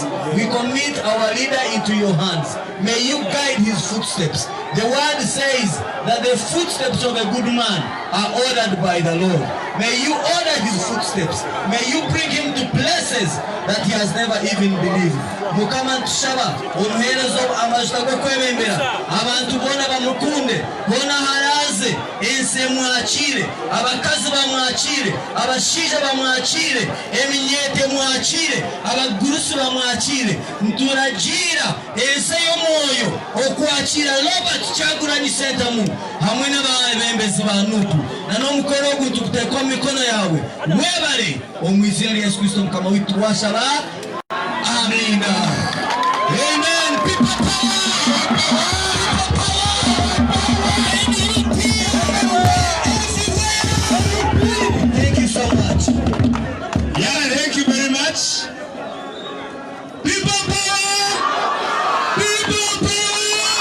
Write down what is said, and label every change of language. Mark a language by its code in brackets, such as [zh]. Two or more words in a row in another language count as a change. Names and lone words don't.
[en] We commit our leader into your hands. May you guide his footsteps. The word says that the footsteps of a good man are ordered by the Lord. May you order his footsteps. May you bring him to places that he has never even believed. [nyn] Mukama tushaba omuherezo amajuta go kwebembera abantu bona bamukunde bona haraze ense mwachire abakazi bamwachire abashija bamwachire eminyete mwachire abagurusu bamwachire nturagira ense y'omwoyo okwachira Robert Kyagulanyi Ssentamu hamwe n'abebembezi ba Nupu na n'omukoro oguntu kutekwa mikono yawe webale omwizera Yesu Kristo mukama witu washaba. [en] Amen. Amen. People thank you so much. Yeah, thank you very much. People power. People power.